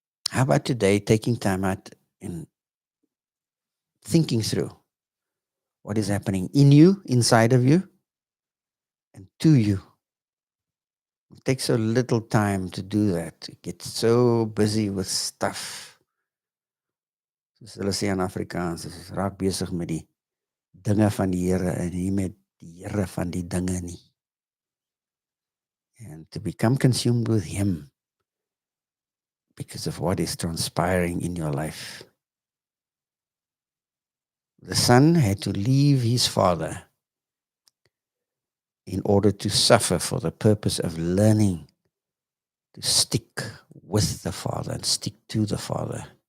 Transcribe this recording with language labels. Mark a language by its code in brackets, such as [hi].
[en] How about today taking time out and thinking through what is happening in you, inside of you, and to you? It takes so little time to do that. You get so busy with stuff. [af] Soos hulle sê in Afrikaans, is raak besig met die dinge van die Here en nie met die Here van die dinge nie. [en] And to become consumed with Him because of what is transpiring in your life. The son had to leave his father in order to suffer for the purpose of learning to stick with the Father and stick to the Father.